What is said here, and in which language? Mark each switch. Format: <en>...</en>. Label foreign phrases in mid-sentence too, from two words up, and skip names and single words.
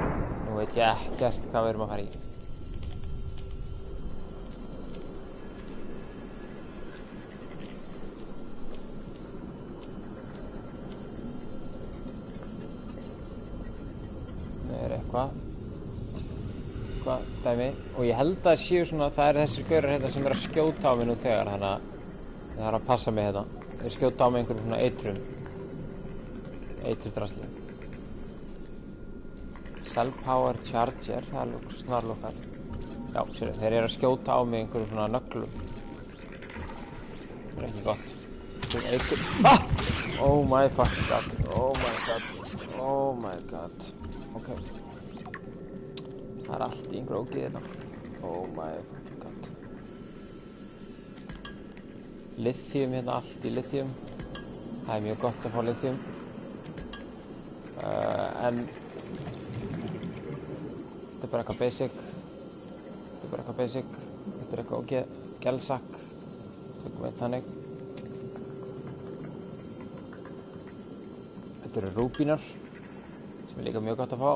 <is>Nú veit ég ekkert hvað við erum að fara í. Það er eitthvað dæmi og ég held að séu svona, það eru þessir gaurar hérna sem að skjóta á mig nú þegar, þannig að það þarf að passa mig hérna. Þeir skjóta á mig einhverjum svona eiturdrasli. Cell Power Charger, það er snarlokkar. Já, sér þeir eru að skjóta á mig einhverjum svona nöglum. Það er ekki gott.</is> <en>Oh my fucking god, oh my god, oh my god.</en> <is>Ok. Það er allt í einhverju ógeð hérna.</is> <en>Oh my fucking god.</en> <is>Lithium hérna, allt í lithium. Það er mjög gott að fá lithium. En þetta er bara eitthvað basic. Þetta er eitthvað ógeð. Gelsakk. Tökum við þannig. Þetta eru rúbínar sem er líka mjög gott að fá.</is>